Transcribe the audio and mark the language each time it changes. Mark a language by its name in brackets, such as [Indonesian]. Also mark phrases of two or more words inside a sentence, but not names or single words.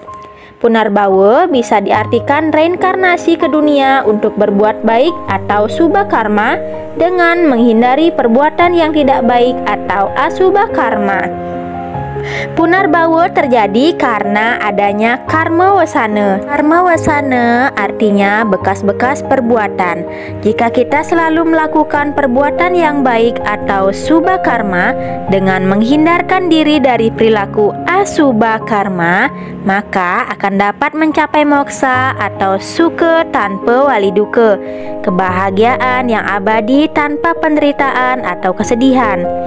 [Indonesian] Punarbawa bisa diartikan reinkarnasi ke dunia untuk berbuat baik atau subha karma dengan menghindari perbuatan yang tidak baik atau asubha karma. Punarbawa terjadi karena adanya karma wasana. Karma wasana artinya bekas-bekas perbuatan. Jika kita selalu melakukan perbuatan yang baik atau subha karma dengan menghindarkan diri dari perilaku asubha karma, maka akan dapat mencapai moksa atau sukha tanpa wali duka, kebahagiaan yang abadi tanpa penderitaan atau kesedihan.